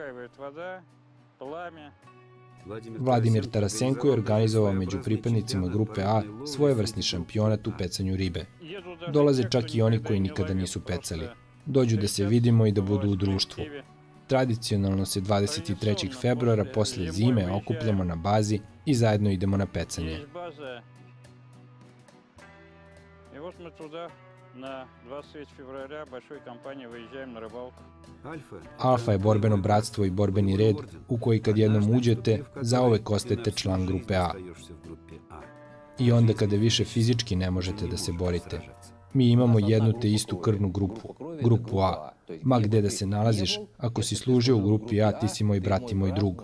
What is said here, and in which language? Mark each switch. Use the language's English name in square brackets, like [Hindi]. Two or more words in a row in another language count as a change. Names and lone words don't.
[Serbian] Vladimir Tarasenko je organizovao među pripadnicima grupe A svojevrsni šampionat u pecanju ribe. Dolaze čak i oni koji nikada nisu pecali. Dođu da se vidimo i da budu u društvu. Tradicionalno se 23. februara posle zime okupljamo na bazi i zajedno idemo na pecanje. [Russian] На 23 февраля большой компанией выезжаем на рыбалку. [Serbian] Alfa je borbeno bratstvo i borbeni red u koji kad jednom uđete, zauvek ostajete član grupe A. I onda kada više fizički ne možete da se borite. Mi imamo jednu te istu krvnu grupu, grupu A. Ma gde da se nalaziš, ako si služio u grupi A, ti si moj brat i moj drug.